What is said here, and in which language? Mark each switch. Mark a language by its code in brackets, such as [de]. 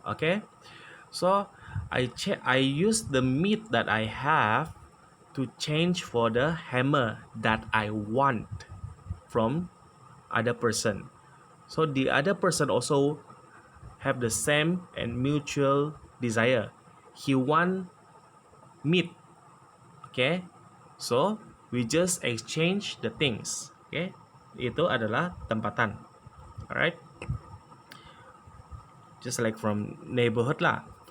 [en] Okay, so I use the meat that I have to change for the hammer that I want from other person. So the other person also have the same and mutual desire. He want meat. Okay, so we just exchange the things. [ms] Okay, itu adalah tempatan. [en] Alright, just like from neighborhood lah.